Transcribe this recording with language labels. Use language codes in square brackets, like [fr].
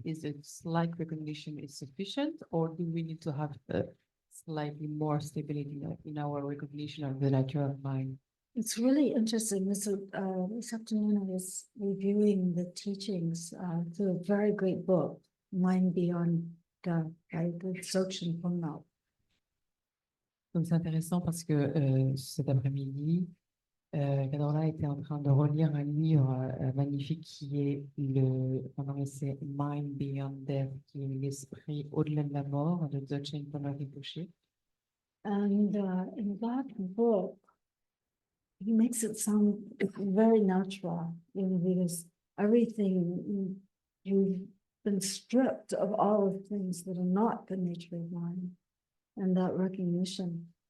[en] Is it slight recognition is sufficient, or do we need to have slightly more stability in our recognition of the nature of mind? It's really interesting. This afternoon I was reviewing the teachings through a very great book, Mind Beyond Death, by the Dzogchen Pongnao. [fr] Donc c'est intéressant parce que cet après-midi, Cadorla était en train de relire un livre magnifique qui est en anglais c'est Mind Beyond Death, qui est l'esprit au-delà de la mort de Dzogchen Pongnao Rinpoche. [en] And in that book, he makes it sound very natural, because everything, you've been stripped of all of things that are not the nature of mind, and that recognition.